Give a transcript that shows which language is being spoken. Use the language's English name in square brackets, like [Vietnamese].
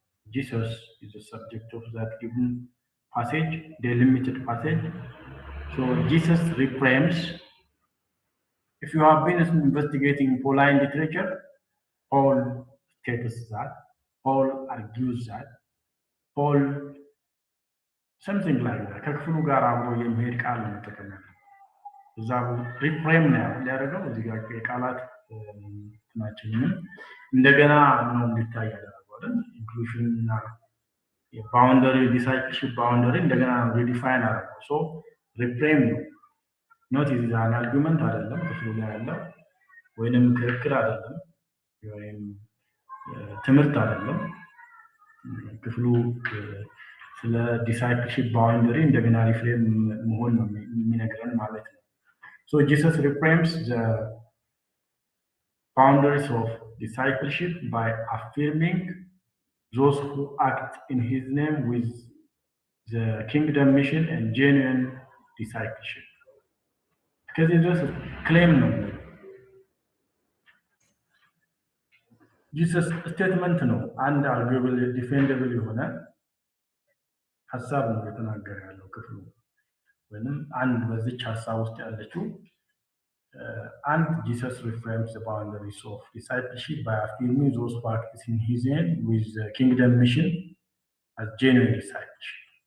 [English] Jesus is the subject of that given passage, delimited passage. So Jesus reframes. If you have been investigating Pauline literature, Paul states that, Paul argues that, Paul something like that. [Amharic] ከክፍሉ ጋር አብሮ የሚሄድ ቃል ነው ተቀመጠ። እዛው ሪፍሬም ነው ያደረገው እዚህ ጋር የቃላት እንትናችንን እንደገና ነው እንዲታይ ያደረገው አይደል? ኢንክሉዥን እና የባውንደሪ ዲሳይፕልሺፕ ባውንደሪ እንደገና ሪዲፋይን አደረገው። ሶ ሪፍሬም ነው ኖት ኢዝ አን አርጊውመንት አይደለም ክፍሉ ላይ ያለው ወይንም ክርክር አይደለም ወይም ትምህርት አይደለም ክፍሉ ስለ ዲሳይፕልሺፕ ባውንደሪ እንደገና ሪፍሬም መሆን ነው የሚነግረን ማለት ነው። [English] So Jesus reframes the boundaries of discipleship by affirming those who act in his name with the kingdom mission and genuine discipleship. Because it was a claim no. Jesus statement no and arguable defendable [Amharic] የሆነ ሐሳብ ነው የተናገረ ያለው ክፍሉ ወይንም አንድ በዚች ሐሳብ ውስጥ ያለችው [English] and Jesus reframes the boundaries of discipleship by affirming those who practice in his name with the kingdom mission as genuine discipleship.